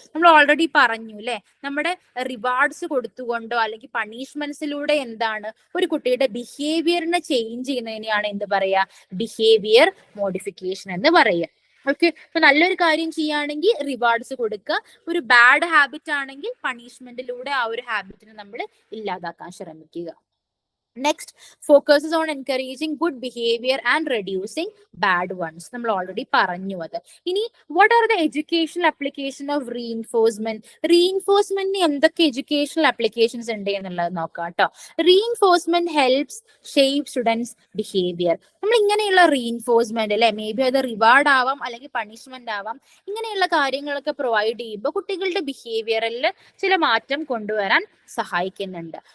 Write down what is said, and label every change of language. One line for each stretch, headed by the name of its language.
Malayalam: നമ്മൾ ഓൾറെഡി പറഞ്ഞു അല്ലെ, നമ്മുടെ റിവാർഡ്സ് കൊടുത്തുകൊണ്ടോ അല്ലെങ്കിൽ പണിഷ്മെന്റ്സിലൂടെ എന്താണ് ഒരു കുട്ടിയുടെ ബിഹേവിയറിനെ ചേഞ്ച് ചെയ്യുന്നതിനെയാണ് എന്ത് പറയാ, ബിഹേവിയർ മോഡിഫിക്കേഷൻ എന്ന് പറയുക. ഓക്കെ, ഇപ്പൊ നല്ലൊരു കാര്യം ചെയ്യുകയാണെങ്കിൽ റിവാർഡ്സ് കൊടുക്കുക, ഒരു ബാഡ് ഹാബിറ്റ് ആണെങ്കിൽ പണിഷ്മെന്റിലൂടെ ആ ഒരു ഹാബിറ്റിനെ നമ്മൾ ഇല്ലാതാക്കാൻ ശ്രമിക്കുക.
English: Next, focuses on encouraging good behavior and reducing bad ones.
Malayalam: നമ്മൾ ഓൾറെഡി പറഞ്ഞു അത്. ഇനി
English: what are the educational application of reinforcement?
Malayalam: റീഇൻഫോഴ്സ്മെന്റിന് എന്തൊക്കെ എഡ്യൂക്കേഷണൽ ആപ്ലിക്കേഷൻസ് ഉണ്ട് എന്നുള്ളത് നോക്കാം കേട്ടോ.
English: Reinforcement helps shape students behaviour.
Malayalam: നമ്മൾ ഇങ്ങനെയുള്ള റീഇൻഫോഴ്സ്മെന്റ് അല്ലെ, മേ ബി അത് റിവാർഡ് ആവാം അല്ലെങ്കിൽ പണിഷ്മെന്റ് ആവാം, ഇങ്ങനെയുള്ള കാര്യങ്ങളൊക്കെ പ്രൊവൈഡ് ചെയ്യുമ്പോൾ കുട്ടികളുടെ ബിഹേവിയറിൽ ചില മാറ്റം കൊണ്ടുവരാൻ സഹായിക്കുന്നുണ്ട്.